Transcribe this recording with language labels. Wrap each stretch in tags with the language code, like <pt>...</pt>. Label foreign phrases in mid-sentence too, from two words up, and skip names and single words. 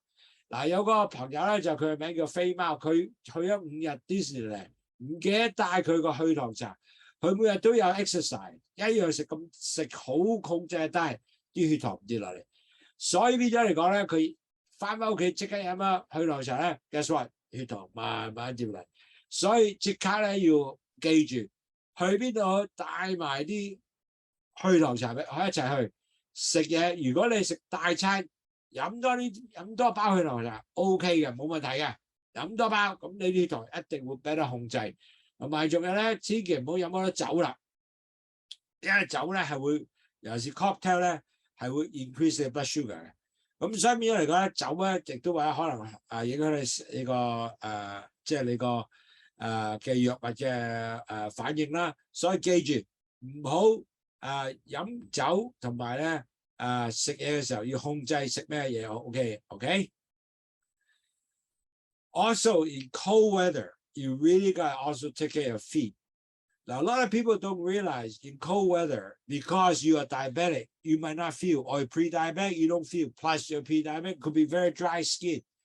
<yue>嗱，有個朋友咧就佢嘅名叫飛貓，佢去咗5日迪士尼，唔記得帶佢個去糖茶。佢每日都有 exercise， 一樣食好控制低，啲血糖唔跌落嚟。所以變咗嚟講咧，佢翻屋企即刻飲啦去糖茶咧 ，</yue> <en>guess what？</en> <yue>血糖慢慢跌落嚟。所以即刻咧要記住，去邊度帶埋啲去糖茶俾我一齊去食嘢。如果你食大餐，飲多包去糖茶 OK 嘅，冇問題嘅。飲多包，咁你啲血糖一定會俾得控制。同埋仲有咧，千祈唔好飲好多酒啦，因為酒咧係會，尤其是 cocktail 咧係會</yue> <en>increase the blood sugar</en> <yue>嘅。咁所以變咗嚟講咧，酒咧亦都或者可能影響你個即係你個嘅藥物嘅反應啦。所以記住唔好飲酒同埋咧食嘢嘅時候要控制食咩嘢。OK。</yue> <en>Also in cold weather, you really got to also take care of feet. Now, a lot of people don't realize in cold weather, because you are diabetic, you might not feel, or pre-diabetic, you don't feel, plus your pre-diabetic could be very dry skin.</en>